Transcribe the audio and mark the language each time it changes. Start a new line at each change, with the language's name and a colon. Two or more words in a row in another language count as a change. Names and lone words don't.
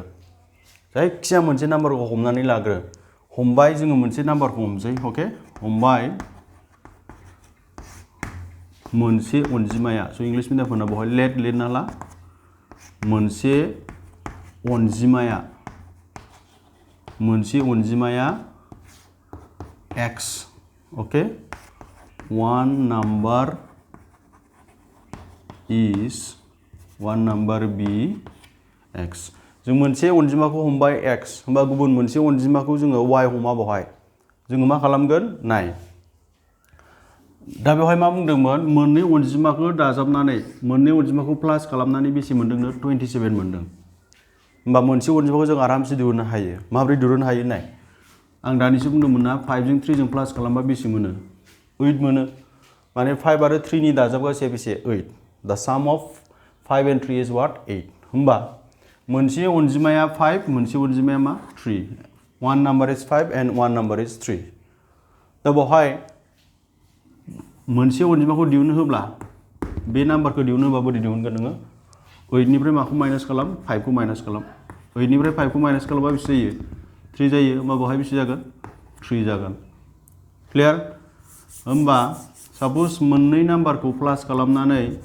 Bodo: जायखिजाया मोनसे नाम्बारखौ हमनानै लाग्रो। हमबाय, जोङो मोनसे नाम्बारखौ हमसै। अके, हमबाय मोनसे अनजिमाया, स' इंलिश मिडियामफोरना बेवहाय लेट लिरना ला, मोनसे अनजिमाया x, ओके,
English: one number b x।
Bodo: जों मोनसे अनजिमाखौ हमबाय x, होमबा गुबुन मोनसे अनजिमाखौ जोङो y हमा। बेवहाय जोङो मा खालामगोन? नाय, दा बेवहाय मा बुंदोंमोन? मोननै अनजिमाखौ दाजाबनानै, मोननै अनजिमाखौ प्लास खालामनानै बेसे मोनदोंनो? 27 मोनदों। होमबा मोनसे अनजिमाखौ जों आरामसे दिहुननो हायो। माबोरै दिहुननो हायो? नाय, आं दानिसो बुंदोंमोन ना, 5 जों 3 जों प्लास खालामबा बेसे मोनो? 8 मोनो। माने 5 आरो 3 नि दाजाबगासैया बेसे?
English: 8। the sum of 5 and 3 is what? 8।
Bodo: होमबा मोनसे अनजिमाया 5, मोनसे अनजिमाया मा? 3।
English: one number is 5 and one number is 3।
Bodo: दा बेवहाय मोनसे अनजिमाखौ दिहुननो होब्ला बे नाम्बारखौ दिहुननो होबा बोरै दिहुनगोन नोङो? 8 निफ्राय माखौ माइनास खालाम 5 खौ माइनास खालाम 8 निफ्राय 5 खौ माइनास खालामबा बेसे जायो 3 जायो होमबा बहाय बेसे जागोन 3 जागोन क्लियार होमबा सपोज मोननै नाम्बारखौ प्लास खालामनानै